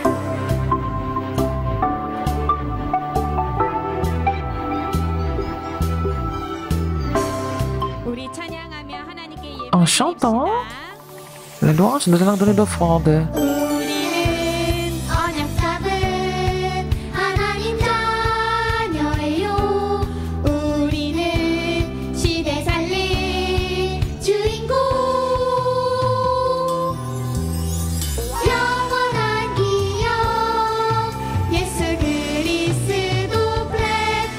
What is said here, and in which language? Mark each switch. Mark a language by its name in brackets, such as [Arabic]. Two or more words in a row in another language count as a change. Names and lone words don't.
[French] En chantant la louange, nous allons donner l'offrande. [Korean] 우리는 언약 잡은 하나님 자녀예요. 우리는 시대 살릴 주인공. 영원한 기억 예수 그리스도 플랫폼.